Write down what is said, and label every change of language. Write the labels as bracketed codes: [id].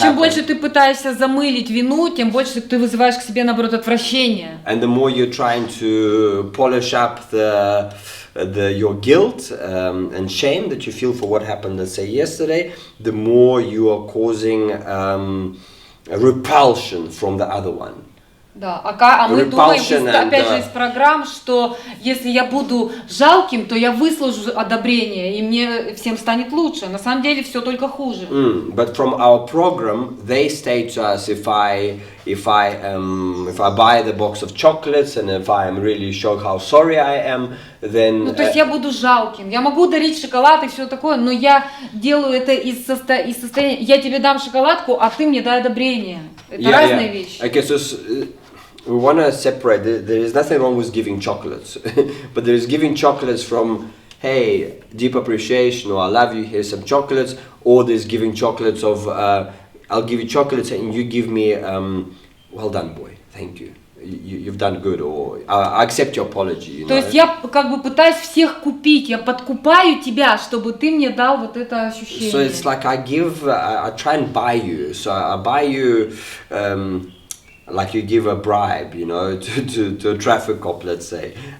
[ru] Чем больше ты пытаешься замылить вину, тем больше ты вызываешь к себе, наоборот, отвращение. [en] And the more you're trying to polish up your guilt and shame that you feel for what happened, let's say yesterday, the more you are causing a repulsion from the other one. [ru] Да, а мы думаем, опять же, из программ, что если я буду жалким, то я выслужу одобрение, и мне всем станет лучше. На самом деле все только хуже. [en] But from our program, they say to us, if I buy the box of chocolates and if I am really show how sorry I am, then. [ru] То есть я буду жалким. Я могу дарить шоколад и все такое, но я делаю это из состояния. Я тебе дам шоколадку, а ты мне дай одобрение. Это разные вещи. [en] Okay, so we want to separate. There is nothing wrong with giving chocolates, but there is giving chocolates from, hey, deep appreciation, or I love you, here's some chocolates, or there's giving chocolates of, I'll give you chocolates and you give me, well done, boy, thank you. You've done good, or I accept your apology. You know? [ru] То есть я как бы пытаюсь всех купить, я подкупаю тебя, чтобы ты мне дал вот это ощущение. [en] So it's like I try and buy you. So I buy you, like you give a bribe, you know, to a traffic cop, let's say.